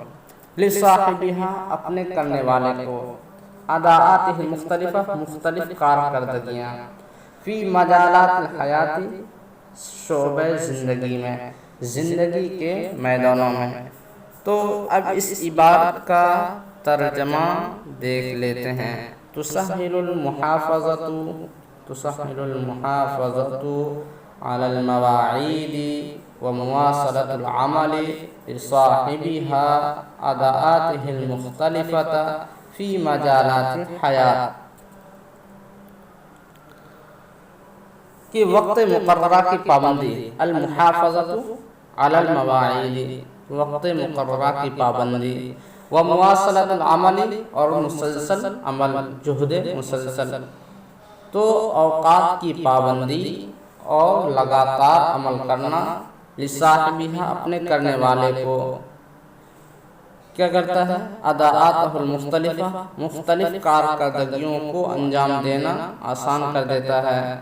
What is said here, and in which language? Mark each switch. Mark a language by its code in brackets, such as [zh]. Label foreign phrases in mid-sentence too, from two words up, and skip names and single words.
[ur] لصاحبہا اپنے کرنے والے کو، [ar] اداءاتہ مختلفہ [ur] مختلف کارکردگیاں، [ar] فی مجالات الحیاتی [ur] شعبہ زندگی میں، زندگی کے میدانوں میں۔ تو اب اس عبارت کا ترجمہ دیکھ لیتے ہیں۔ [ar] تسہل المحافظۃ علی المواعید ومواصلۃ العمل لصاحبها اداءاته المختلفة فی مجالات الحیات، کہ وقت [ur] مقررہ کی پابندی، [ar] المحافظۃ علی المواعید [ur] وقت مقررہ کی پابندی، [ar] و مواصلۃ العمل [ur] اور مسلسل عمل، جہد مسلسل، تو اوقات کی پابندی اور لگاتار عمل کرنا، لصاحبہ اپنے کرنے والے کو کیا کرتا ہے، [ar] اداءات المختلفہ [ur] مختلف کارکردگیوں کو انجام دینا آسان کر دیتا ہے۔